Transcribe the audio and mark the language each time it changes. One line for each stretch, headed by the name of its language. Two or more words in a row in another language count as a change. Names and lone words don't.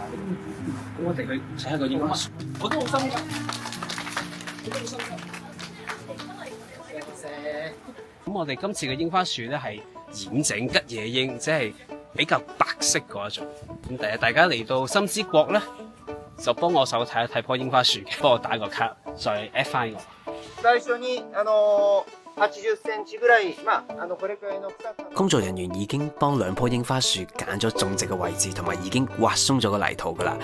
Cantonese: 咁我哋去睇下個櫻花樹，我都好心急，我都好心急。咁我哋今次嘅櫻花樹咧係染整吉野櫻，即係比較白色嗰一種。咁第日大家嚟到深之國咧，就幫我手睇一睇棵櫻花樹嘅，幫我打個卡，再 at 翻我。
Japanese: 最初に80センチぐらい、これくらいの草。
Cantonese: 工作人員已經幫2棵櫻花樹揀咗種植嘅位置，同埋已經挖鬆咗個泥土噶啦。